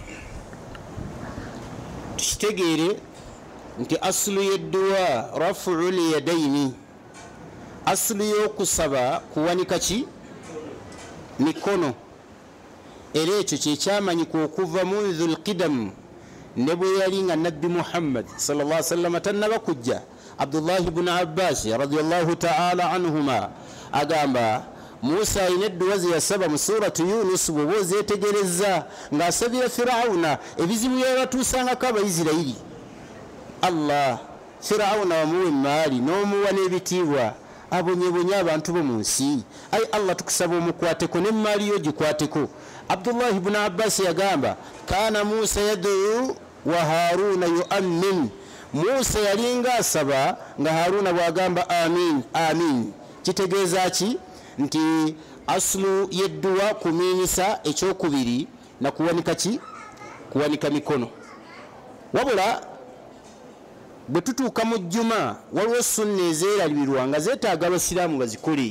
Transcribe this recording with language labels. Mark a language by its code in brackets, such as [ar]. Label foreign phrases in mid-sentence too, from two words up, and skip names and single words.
[lg] Tukitegeere nti asulu y'edduwa [ar] رفع اليدين, [lg] asulu y'okusaba kuwanika ki? Mikono. Era ekyo kyekyamanyika okuva [ar] منذ القدم, [lg] ne bwe yali nga nabbi Muhammad [ar] صلى الله عليه وسلم [lg] tannaba kujja. Abdullah ibn Abbas [ar] رضي الله تعالى عنهما [lg] agamba Musa ayina edduwa ze yasaba mu suratu Yunus, bw'oba ozeetegereza ng'asabira Firawuna ebizibu byabatuusangako Abayisirayiri. Allah Firawuna wamuwa emaali n'omuwa n'ebitiibwa, abonyebonye abantu bo mu nsi. Ayi Allah, tukusaba omukwateko n'emaali yo gikwateko. Abdullah ibn Abbas yagamba [ar] كان موسى يدعو وهارون يؤمن, [lg] Musa yalinga asaba nga Haruna bwagamba [ar] آمين آمين. [lg] Kitegeeza ki? Nti aslu yedduwa kuminyisa ekyokubiri na kuwanika ki? Kuwanika mikono. Wabula bwe tutuuka mu jjuma waliwo sunna ezeerabirwa nga zeetaaga abasiraamu bazikole.